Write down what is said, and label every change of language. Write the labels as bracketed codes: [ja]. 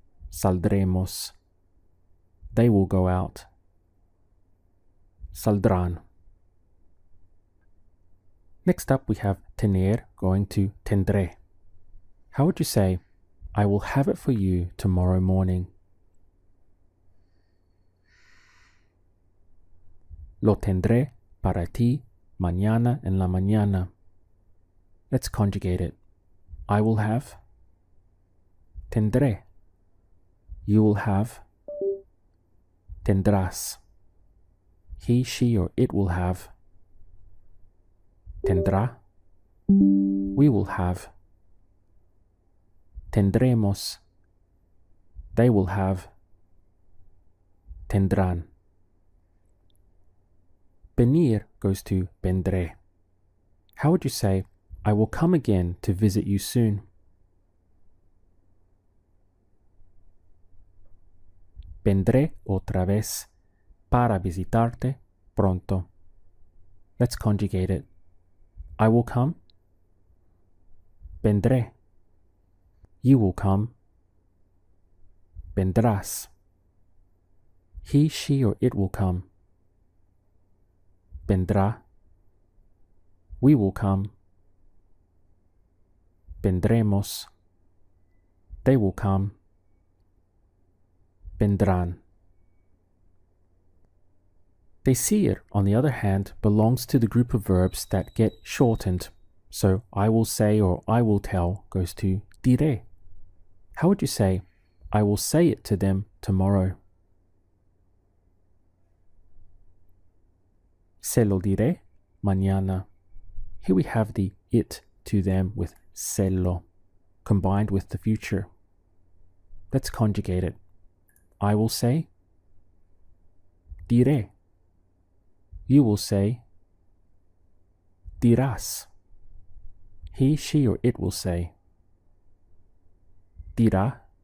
[en] Saldremos. They will go out. Saldrán. Next up we have tener going to tendré. How would you say, I will have it for you tomorrow morning? [es] Lo tendré para ti mañana en la mañana. [en] Let's conjugate it. I will have. Tendré. You will have. Tendrás. He, she, or it will have. Tendrá. We will have. Tendremos. They will have. Tendrán. Venir goes to vendré. How would you say, I will come again to visit you soon? [es] Vendré otra vez para visitarte pronto. [en] Let's conjugate it. I will come. Vendré. You will come. Vendrás. He, she, or it will come. Vendrá. We will come. Vendremos. They will come. [es] Vendrán. [en] Decir, on the other hand, belongs to the group of verbs that get shortened. So I will say or I will tell goes to diré. How would you say, I will say it to them tomorrow? [es] Se lo diré mañana. [en] Here we have the it to them with sello, combined with the future. Let's conjugate it. I will say, diré. You will say, dirás. He, she, or it will say, dirá.